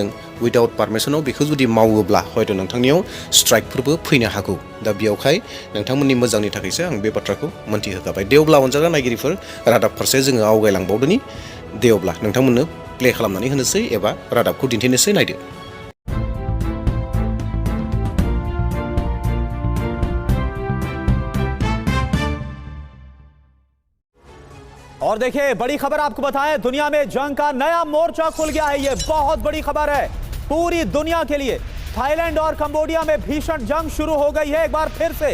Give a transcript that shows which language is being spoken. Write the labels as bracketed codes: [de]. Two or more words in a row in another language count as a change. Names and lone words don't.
[en] without permission [brx] बेखौ जुदि मावोब्ला हयथ' नोंथांनियाव स्ट्राइकफोरबो फैनो हागौ। दा बेयावहाय नोंथांमोननि मोजांनि थाखायसो आं बे बाथ्राखौ मोन्थिहोखाबाय। दे अब्ला अनजाग्रा नायगिरिफोर, रादाब फारसे जोङो आवगायलांबावदोनि। दे अब्ला नोंथांमोननो प्ले खालामनानै होनोसै एबा रादाबखौ दिन्थिनोसै, नायदो। [hi] और देखिए, बड़ी खबर आपको बताएं, दुनिया में जंग का नया मोर्चा खुल गया है। ये बहुत बड़ी खबर है पूरी दुनिया के लिए। थाईलैंड और कंबोडिया में भीषण जंग शुरू हो गई है एक बार फिर से।